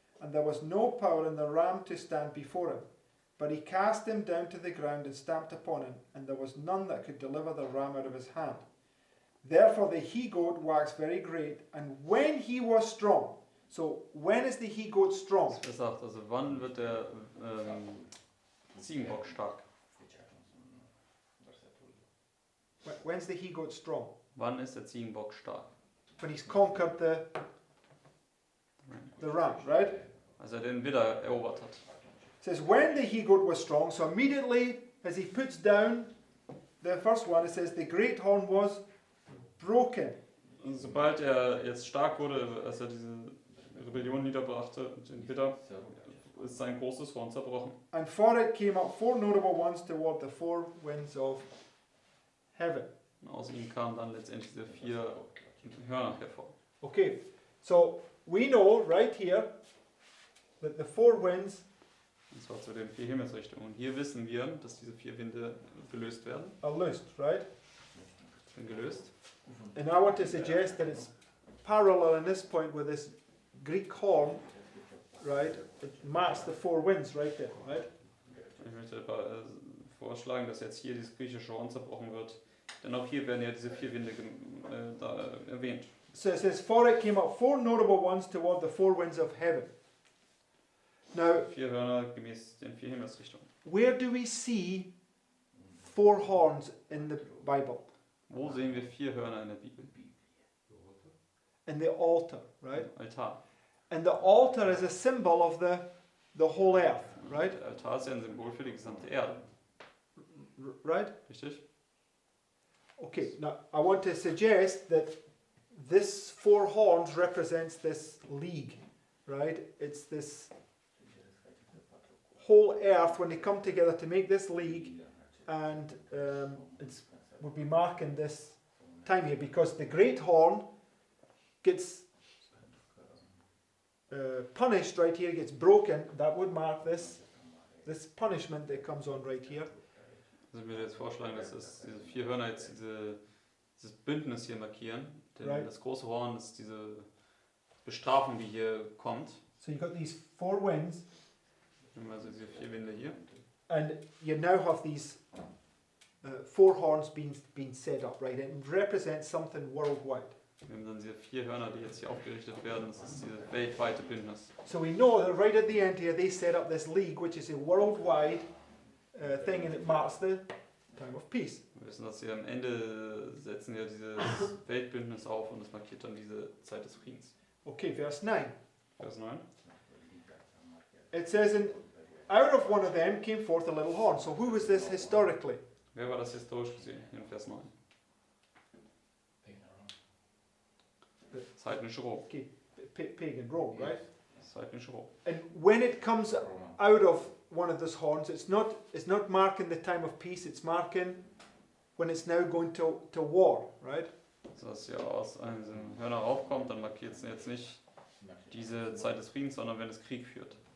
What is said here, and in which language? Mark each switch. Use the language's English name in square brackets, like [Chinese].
[English] And there was no power in the ram to stand before him. But he cast him down to the ground and stamped upon him, and there was none that could deliver the ram out of his hand. Therefore the he-goat waxed very great, and when he was strong. So when is the he-goat strong? [German] Das sagt, also wann wird der Ziegenbock stark? [English] When's the he-goat strong? [German] Wann ist der Ziegenbock stark? [English] When he's conquered the ram, right? [German] Als er den Widder erobert hat. [English] It says when the he-goat was strong, so immediately as he puts down the first one, it says the great horn was broken. [German] Und sobald er jetzt stark wurde, als er diese Rebellion niederbrachte, den Widder, ist sein großes Horn zerbrochen. [English] And for it came up four notable ones toward the four winds of heaven. [German] Und aus ihm kamen dann letztendlich diese 4 Hörner hervor. [English] Okay, so we know right here that the four winds [German] Und zwar zu den 4 Himmelsrichtungen. Und hier wissen wir, dass diese 4 Winde gelöst werden. [English] are loosed, right? [German] Sind gelöst. [English] And I want to suggest that it's parallel in this point with this Greek horn, right? It marks the four winds right there, right? [German] Ich möchte vorschlagen, dass jetzt hier dieses griechische Horn zerbrochen wird. Denn auch hier werden ja diese 4 Winde da erwähnt. [English] So it says, for it came up four notable ones toward the four winds of heaven. Now, [German] 4 Hörner gemäß den 4 Himmelsrichtungen. [English] where do we see four horns in the Bible? [German] Wo sehen wir 4 Hörner in der Bibel? [English] In the altar, right? [German] Altar. [English] And the altar is a symbol of the whole earth, right? [German] Der Altar ist ja ein Symbol für die gesamte Erde. [English] Right? [German] Richtig? [English] Okay, now I want to suggest that this four horns represents this league, right? It's this whole earth when they come together to make this league, and we'll be marking this time here because the great horn gets punished right here, gets broken. That would mark this punishment that comes on right here. [German] Also ich würde jetzt vorschlagen, dass diese 4 Hörner jetzt dieses Bündnis hier markieren. Denn [English] Right. [German] das große Horn ist diese Bestrafung, die hier kommt. [English] So you've got these four winds, [German] Wir haben also diese 4 Winde hier. [English] And you now have these 4 horns being set up, right? It represents something worldwide. [German] Wir haben dann diese 4 Hörner, die jetzt hier aufgerichtet werden. Das ist dieses weltweite Bündnis. [English] So we know that right at the end here they set up this league, which is a worldwide thing, and it marks the time of peace. [German] Wir wissen, dass sie am Ende setzen ja dieses Weltbündnis auf und das markiert dann diese Zeit des Friedens. [English] Okay, verse 9. [German] Vers 9. [English] It says, and out of one of them came forth a little horn. So who was this historically? [German] Wer war das historisch gesehen? Hier in Vers 9. Das heidnische Rom. [English] Okay, pagan Rome, right? [German] Das heidnische Rom. [English] And when it comes out of one of those horns, it's not marking the time of peace, it's marking when it's now going to war, right? [German] Also, dass ja aus einem Hörner raufkommt, dann markiert es jetzt nicht diese Zeit des Friedens, sondern wenn es Krieg führt.